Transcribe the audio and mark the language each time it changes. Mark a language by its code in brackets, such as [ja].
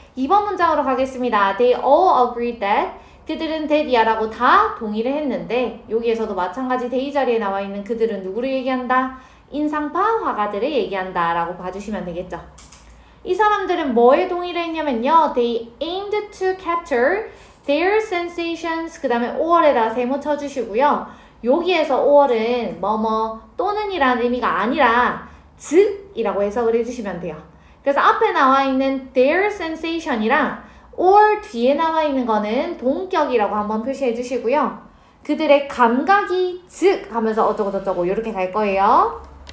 [ko] 2번 문장으로 가겠습니다. [en] They all agreed that, [ko] 그들은 that이야라고 다 동의를 했는데 여기에서도 마찬가지 they 자리에 나와 있는 그들은 누구를 얘기한다? 인상파 화가들을 얘기한다 라고 봐주시면 되겠죠. 이 사람들은 뭐에 동의를 했냐면요. [en] They aimed to capture their sensations, [ko] 그 다음에 or에다 세모 쳐주시고요. 여기에서 or은 뭐뭐 또는 이라는 의미가 아니라 즉 이라고 해석을 해주시면 돼요. 그래서 앞에 나와 있는 [en] their sensation [ko] 이랑 or 뒤에 나와 있는 거는 동격이라고 한번 표시해 주시고요. 그들의 감각이 즉 하면서 어쩌고 저쩌고 이렇게 갈 거예요.